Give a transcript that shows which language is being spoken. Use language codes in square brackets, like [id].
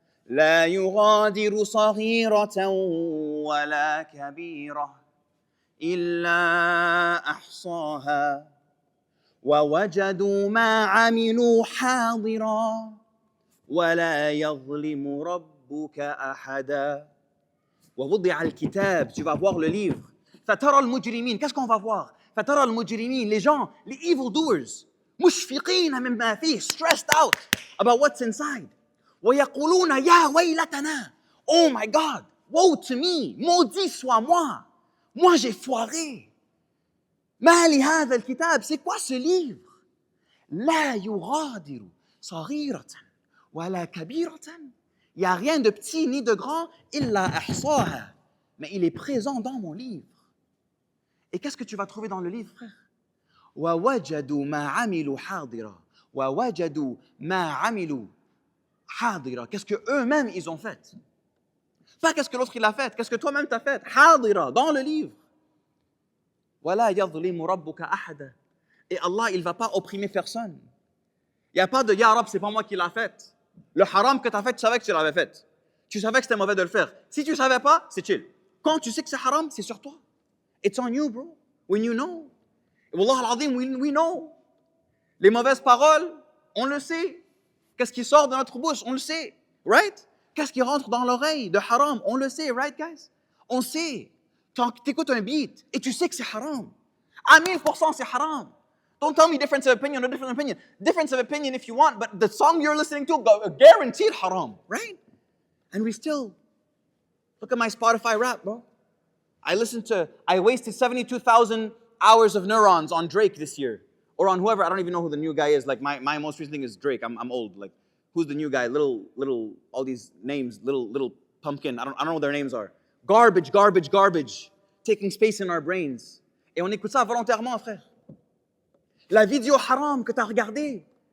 [ar] لَا يُغَادِرُ صَغِيرَةً وَلَا كَبِيرَةً إِلَّا أَحْصَاهَا وَوَجَدُوا مَا عَمِلُوا حَاضِرًا وَلَا يَظْلِمُ رَبُّكَ أَحَدًا. وَوُضِعَ الْكِتَابِ, [fr] tu vas voir le livre. [ar] فترى المجرمين, [fr] qu'est-ce qu'on va voir? فترى المجرمين, les gens, les evildoers, [ar] مشفقين مما فيه, [en] stressed out about what's inside. [ar] ويقولون يا ويلتنا, [en] oh my God, woe to me, [fr] maudit soit moi. Moi j'ai foiré. [ar] ما لهذا الكتاب, [fr] c'est quoi ce livre? [ar] لا يغادر صغيرة ولا كبيرة. [fr] Il n'y a rien de petit ni de grand, [ar] إلا أحصاها. [fr] Mais il est présent dans mon livre. Et qu'est-ce que tu vas trouver dans le livre, frère? [ar] وَوَجَدُوا مَا عَمِلُوا حَاضِرًا. وَوَجَدُوا مَا عَمِلُوا حَاضِرًا. [fr] Qu'est-ce que eux-mêmes ils ont fait? Pas qu'est-ce que l'autre il a fait, qu'est-ce que toi-même tu as fait? [ar] حاضرًا, [fr] dans le livre. [ar] وَلَا يَظْلِمُ رَبُّكَ أَحَدًا. [fr] Et Allah, il ne va pas opprimer personne. Il n'y a pas de « Ya Rab, c'est pas moi qui l'a fait ». Le haram que tu as fait, tu savais que tu l'avais fait. Tu savais que c'était mauvais de le faire. Si tu ne savais pas, c'est chill. Quand tu sais que c'est haram, c'est sur toi. [en] It's on you, bro. When you know. [fr] Wallah al-azim, [en] we know. [fr] Les mauvaises paroles, on le sait. Qu'est-ce qui sort de notre bouche, on le sait. Right? Qu'est-ce qui rentre dans l'oreille de haram, on le sait. [en] Right, guys? [fr] On sait. Tu écoutes un beat et tu sais que c'est haram. À 1000%, c'est haram. [en] Don't tell me difference of opinion or different opinion. Difference of opinion if you want, but the song you're listening to, guaranteed haram, right? And we still, look at my Spotify rap, bro. I wasted 72,000 hours of neurons on Drake this year. Or on whoever, I don't even know who the new guy is. Like my most recent thing is Drake. I'm old. Like, who's the new guy? Little, all these names, little pumpkin. I don't know what their names are. Garbage. Taking space in our brains. [fr] Et on écoute ça volontairement, frère. La vidéo haram que tu as regardée.